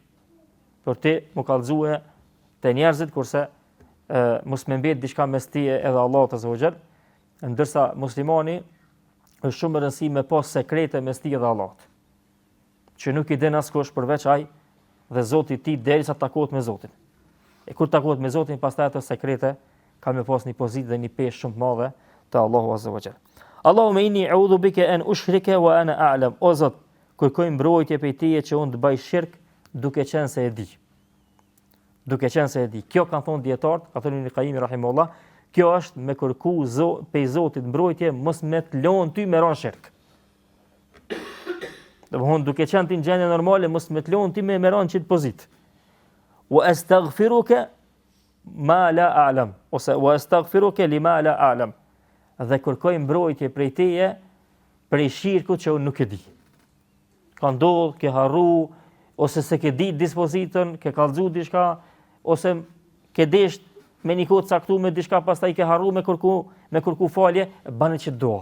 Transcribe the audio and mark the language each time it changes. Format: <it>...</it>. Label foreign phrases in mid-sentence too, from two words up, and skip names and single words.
<sq>Për ti mu kallëzue te njerëzit kurse mos më mbet diçka mes tije edhe Allahut</sq> <ar>عز وجل,</ar> <sq>ndërsa muslimani është shumë e rëndësishme me pas sekrete mes tij dhe Allahut. Që nuk i den askush përveç ai dhe Zoti i tij derisa takohet me Zotin. E kur takohet me Zotin, pastaj ato sekrete ka me pas një pozitë dhe një peshë shumë të madhe te Allahu</sq> <ar>عز وجل. اللهم إني أعوذ بك أن أشرك وأنا أعلم.</ar> <sq>O Zot, kërkoj mbrojtje prej Teje që unë të bëj shirk duke qenë se e di. Kjo kanë thonë dietarët, ka thënë Ibn Qayyim rahimahullah, Kjo është me kërku pej Zotit mbrojtje, mos me të lon ty me ran shirk. Domthon duke qenë ti në gjendje normale, mos me të lon ti me ran çit pozit.</sq> <ar>وأستغفرك ما لا أعلم, ose وأستغفرك لما لا أعلم.</ar> <sq>Dhe kërkoj mbrojtje prej teje prej shirkut që unë nuk e di. Ka ndodh, ke harru, ose se ke ditë dispozitën, ke kallëzu diçka, ose ke desht me një kohë caktuar me diçka, pastaj ke harru me kërku falje, bani që dua.</sq>